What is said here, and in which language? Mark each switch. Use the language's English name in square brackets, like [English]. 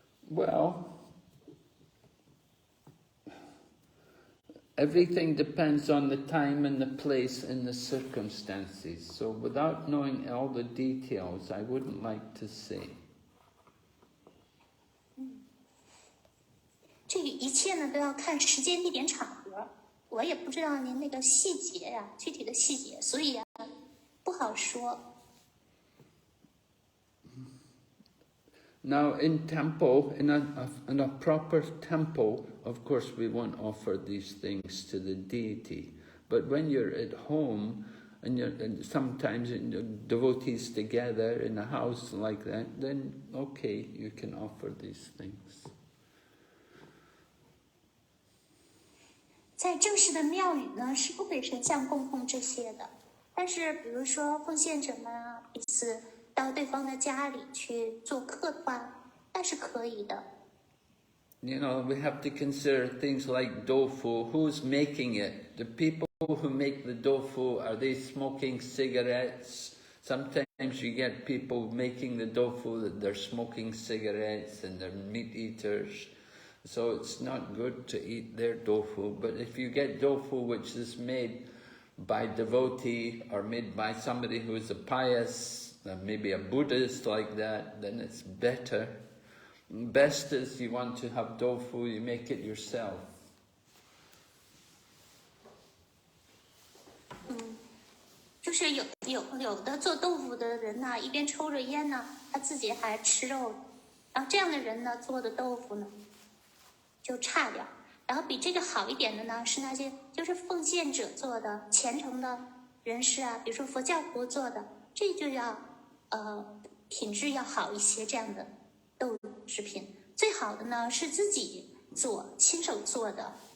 [English] Well, everything depends on the time and the place and the circumstances. So without knowing all the details, I wouldn't like to say. [Chinese] 这个一切呢都要看时间、地点、场合。我也不知道您那个细节呀，具体的细节，所以不好说。 [English] Now, in temple, in a proper temple, of course, we won't offer these things to the deity. But when you're at home, and sometimes devotees together in a house like that, then okay, you can offer these things. [Chinese] 在正式的庙宇呢，是不给神像供奉这些的。但是，比如说奉献者们啊，彼此到对方的家里去做客的话，那是可以的。 [English] You know, we have to consider things like tofu. Who's making it? The people who make the tofu, are they smoking cigarettes? Sometimes you get people making the tofu that they're smoking cigarettes and they're meat eaters. So it's not good to eat their tofu. But if you get tofu which is made by devotee or made by somebody who is a pious, maybe a Buddhist like that, then it's better. Best is you want to have tofu, you make it yourself. [Chinese] 就是有的做豆腐的人呢，一边抽着烟呢，他自己还吃肉，然后这样的人呢，做的豆腐呢就差点。然后比这个好一点的呢，是那些就是奉献者做的、虔诚的人士啊，比如说佛教徒做的，这就要品质要好一些。这样的豆制品，最好的呢是自己做、亲手做的。